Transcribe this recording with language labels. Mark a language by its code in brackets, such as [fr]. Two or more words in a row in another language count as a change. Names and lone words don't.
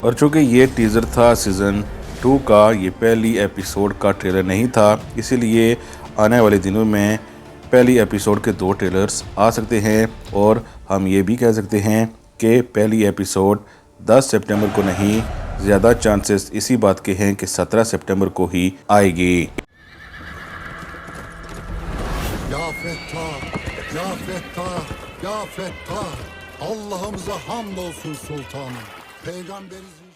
[hi] और चूँकि ये टीज़र था सीज़न 2 का, ये पहली एपिसोड का ट्रेलर नहीं था, इसीलिए आने वाले दिनों में पहली एपिसोड के 2 ट्रेलर्स आ सकते हैं और हम ये भी कह सकते हैं कि पहली एपिसोड 10 सितंबर को नहीं, ज़्यादा चांसेस इसी बात के हैं कि 17 सितंबर को ही आएगी। [ar] يا فتاح، يا فتاح، يا فتاح. [tr] Allah'ımıza hamdolsun sultanım. Peygamberi